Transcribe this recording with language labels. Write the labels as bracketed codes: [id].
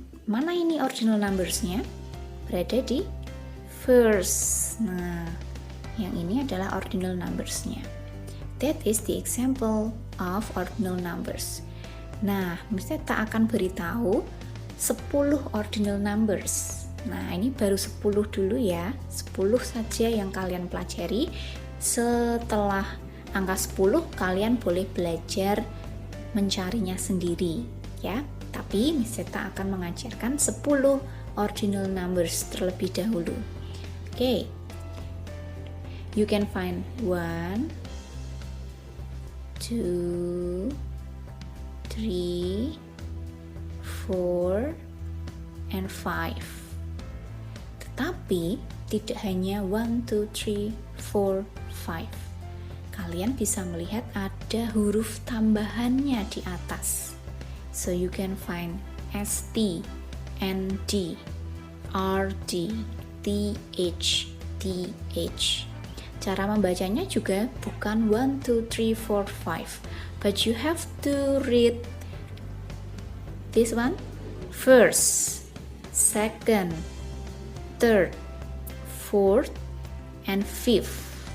[id] Mana ini ordinal numbers-nya? Berada di first. Nah, yang ini adalah ordinal numbers-nya. [en] That is the example of ordinal numbers. [id] Nah, Mister tak akan beritahu 10 ordinal numbers. Nah, ini baru 10 dulu ya. 10 saja yang kalian pelajari. Setelah angka 10, kalian boleh belajar mencarinya sendiri ya. Tapi Mister tak akan mengajarkan 10 ordinal numbers terlebih dahulu. Okay. [en] You can find 1, 2, 3, 4, and 5. [id] Tetapi tidak hanya 1, 2, 3, 4, 5. Kalian bisa melihat ada huruf tambahannya di atas. [en] So you can find ST, ND, RD, TH, TH. [id] Cara membacanya juga bukan [en] 1, 2, 3, 4, 5, but you have to read this one first, second, third, fourth, and fifth.